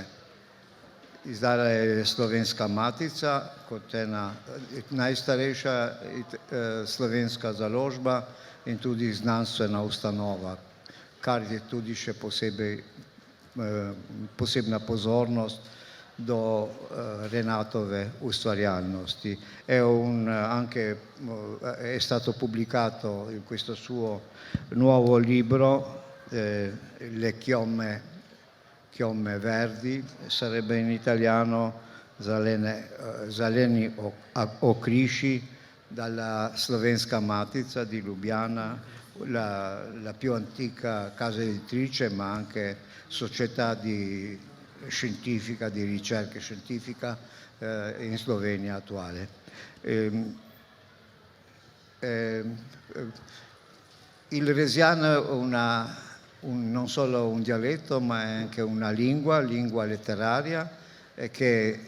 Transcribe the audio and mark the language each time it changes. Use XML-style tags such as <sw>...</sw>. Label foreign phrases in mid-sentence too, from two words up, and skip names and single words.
<sl>Izdala je Slovenska matica kot ena najstarejša slovenska založba in tudi znanstvena ustanova, kar je tudi še posebna pozornost do Renatove ustvarjalnosti.</sl> <it>È stato pubblicato in questo suo nuovo libro, Le chiome verdi, sarebbe in italiano Zeleni okriši, dalla Slovenska matica di Lubiana, la più antica casa editrice ma anche società scientifica, di ricerca scientifica in Slovenia attuale. Il resiano è non solo un dialetto ma è anche una lingua letteraria che</it>